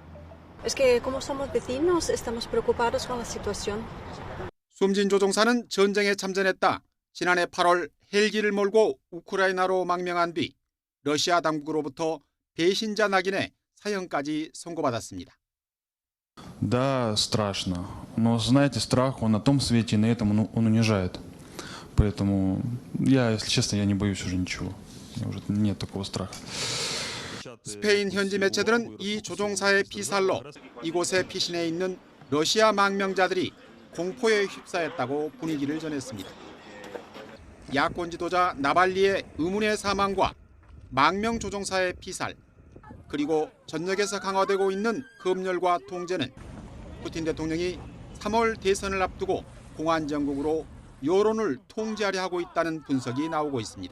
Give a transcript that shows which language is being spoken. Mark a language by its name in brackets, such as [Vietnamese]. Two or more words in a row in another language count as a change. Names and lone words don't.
[Korean] 숨진 조종사는 전쟁에 참전했다 지난해 8월 헬기를 몰고 우크라이나로 망명한 뒤 러시아 당국으로부터 배신자 낙인의 사형까지 선고받았습니다. [Russian] Да, страшно. Но знаете, страх, он на том свете, и на этом он унижает. Поэтому я, если честно, я не боюсь уже ничего. У меня уже нет такого страха. [Korean] 스페인 현지 매체들은 이 조종사의 피살로 이곳에 피신해 있는 러시아 망명자들이 공포에 휩싸였다고 분위기를 전했습니다. 야권 지도자 나발리의 의문의 사망과 망명 조종사의 피살, 그리고 전역에서 강화되고 있는 검열과 통제는 푸틴 대통령이 3월 대선을 앞두고 공안 정국으로 여론을 통제하려 하고 있다는 분석이 나오고 있습니다.